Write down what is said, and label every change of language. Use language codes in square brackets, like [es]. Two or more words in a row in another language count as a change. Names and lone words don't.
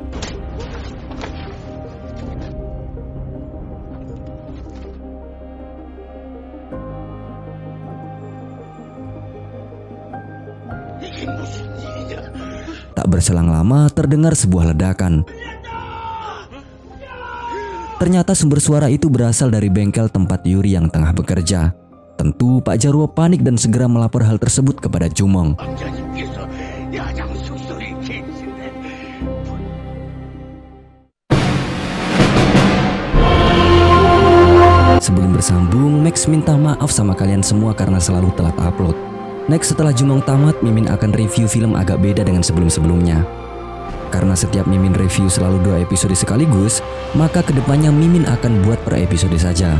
[id] Tak berselang lama terdengar sebuah ledakan. Ternyata sumber suara itu berasal dari bengkel tempat Yuri yang tengah bekerja. Tentu Pak Jarwo panik dan segera melapor hal tersebut kepada Jumong. [ko] 왕자님께서 야장 속속에 계시네. [id] Sebelum bersambung, Max minta maaf sama kalian semua karena selalu telat upload. Next, setelah Jumong tamat, Mimin akan review film agak beda dengan sebelum-sebelumnya. Karena setiap Mimin review selalu 2 episode sekaligus, maka kedepannya Mimin akan buat per episode saja.